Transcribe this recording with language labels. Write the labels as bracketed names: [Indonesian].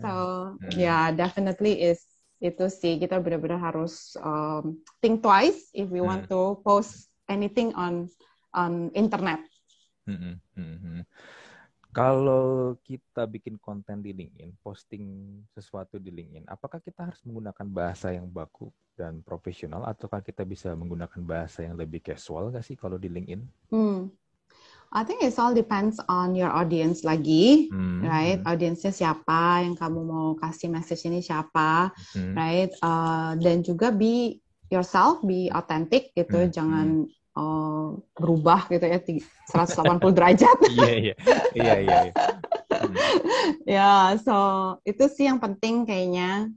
[English] So yeah, definitely [Indonesian] itu sih kita benar-benar harus [English] think twice if we want to post anything on internet. [Indonesian] Kalau kita bikin konten di LinkedIn, posting sesuatu di LinkedIn, apakah kita harus menggunakan bahasa yang baku dan profesional, ataukah kita bisa menggunakan bahasa yang lebih casual nggak sih kalau di LinkedIn? [English] I think it all depends on your audience lagi, right? [Indonesian] Audiensnya siapa, yang kamu mau kasih message ini siapa, right? Dan juga [English] be yourself, be authentic [Indonesian] gitu, jangan berubah gitu ya 180 derajat. Iya. Ya, so itu sih yang penting kayaknya.